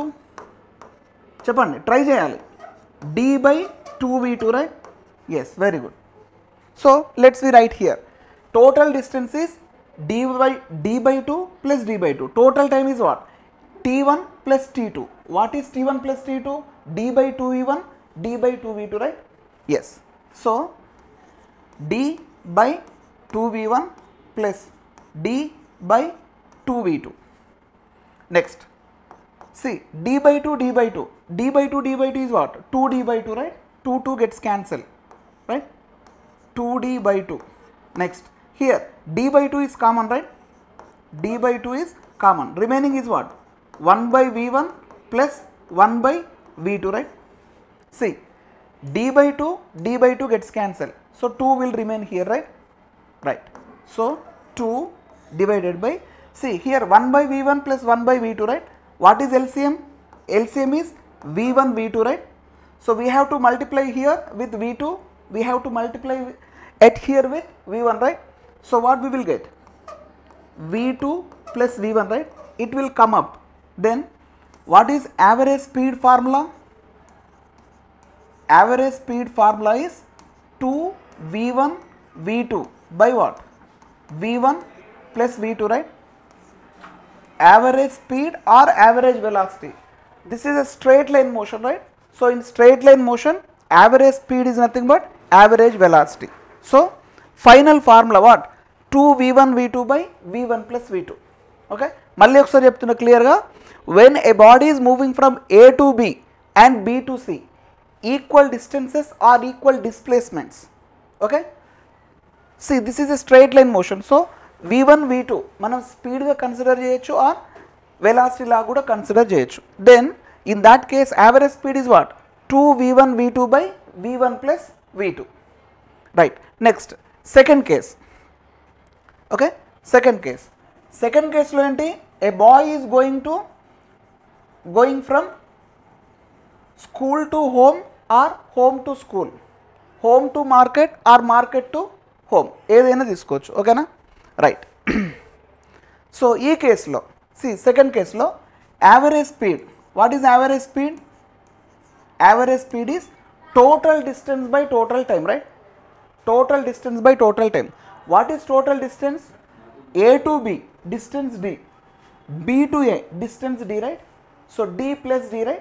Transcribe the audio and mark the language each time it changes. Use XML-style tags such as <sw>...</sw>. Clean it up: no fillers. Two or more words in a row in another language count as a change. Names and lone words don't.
<en>Cheppandi, try cheyali. D by 2v2, right? Yes, very good. So let's we write here. Total distance is d by 2 plus d by 2. Total time is what? t1 plus t2. What is t1 plus t2? D by 2v1, D by 2v2, right? Yes. So D by 2v1 plus D by 2v2. Next, See, d by 2, d by 2, d by 2, d by 2 is what? 2d by 2, right? 2 gets cancelled, right? 2d by 2. Next, here d by 2 is common, right? D by 2 is common. Remaining is what? 1 by V1 plus 1 by V2, right? See, d by 2 gets cancelled. So 2 will remain here, right? Right. So 2 divided by, see here 1 by V1 plus 1 by V2, right? What is LCM? LCM is V1 V2, right? So we have to multiply here with V2. We have to multiply at here with V1, right? So what we will get? V2 plus V1, right? It will come up. Then what is average speed formula? Average speed formula is 2 V1 V2 by what? V1 plus V2, right? Average speed or average velocity. This is a straight line motion, right? So in straight line motion, average speed is nothing but average velocity. So final formula what? 2 V1 V2 by V1 plus V2.</en> <te>Okay, మళ్ళీ ఒకసారి చెప్తున్నా క్లియర్గా,</te> <en>when a body is moving from A to B and B to C, equal distances or equal displacements. Okay, see this is a straight line motion.</en> <te>So V1 V2 మనం స్పీడ్గా కన్సిడర్ చేయొచ్చు</te> <en>or velocity</en> <te>లా కూడా కన్సిడర్ చేయొచ్చు.</te> <en>దెన్ in that case average speed is what? 2 V1 V2 by V1 plus V2. Right. Next, second case. Okay, second case</en> <te>లో ఏంటి,</te> <en>a boy is going from school to home or home to school, home to market or market to home,</en> <te>ఏదైనా తీసుకోవచ్చు. ఓకేనా, రైట్. సో ఈ కేసులో,</te> <en>see second case లో average speed, what is average speed? Average speed is total distance by total time, right? Total distance by total time. What is total distance? A to B, distance D. B to A, distance D, right? So D plus D, right?</en>